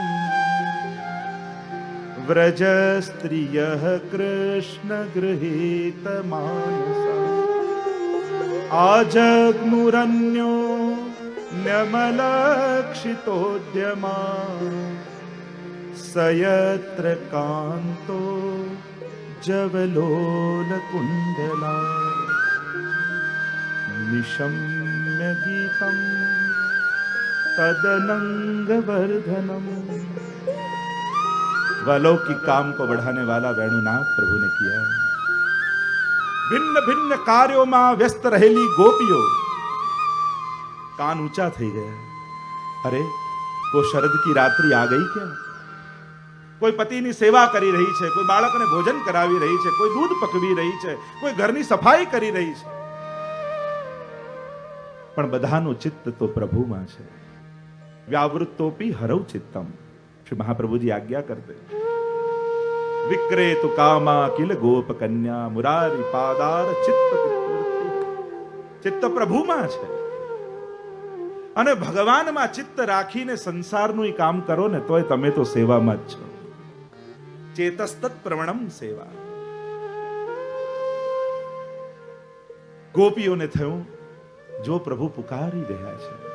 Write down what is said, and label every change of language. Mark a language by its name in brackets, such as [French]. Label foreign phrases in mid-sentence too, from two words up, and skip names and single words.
[Sanskrit] व्रज स्त्रियः कृष्ण गृहीत मानसा आजग्मुरन्यो न्यमलक्षितोद्यमा सयत्र कांतो जवलोल कुंडला निशम्य गीतम तदनंग वर्धनम. [Hindi] अलौकिक काम को बढ़ाने वाला वेणुनाद प्रभु ने किया. भिन्न भिन्न कार्यों में व्यस्त रहेली गोपियों कान ऊंचा [Gujarati] થઈ ગયા. [Hindi] अरे वो शरद की रात्रि आ गई क्या? [Gujarati] કોઈ પતિની સેવા કરી રહી છે, કોઈ બાળકને ભોજન કરાવી રહી છે, કોઈ દૂધ પકવી રહી છે, કોઈ ઘરની સફાઈ કરી રહી છે, પણ બધાનું ચિત્ત તો પ્રભુમાં છે. [Sanskrit] व्यावृत्तोपि हरौ चित्तम. [Hindi] श्री महाप्रभु जी आज्ञा करते. [Sanskrit] विक्रेतु कामा किल गोप कन्या मुरारी पादार चित्त [Gujarati] ચિત્ત પ્રભુમાં છે અને ભગવાનમાં ચિત્ત રાખીને સંસારનું કામ કરો ને તોય તમે તો સેવામાં જ છો. [Sanskrit] चेतस्तत प्रवणम सेवा. [Gujarati] ગોપીઓને થયું જો પ્રભુ પુકારી રહ્યા છે.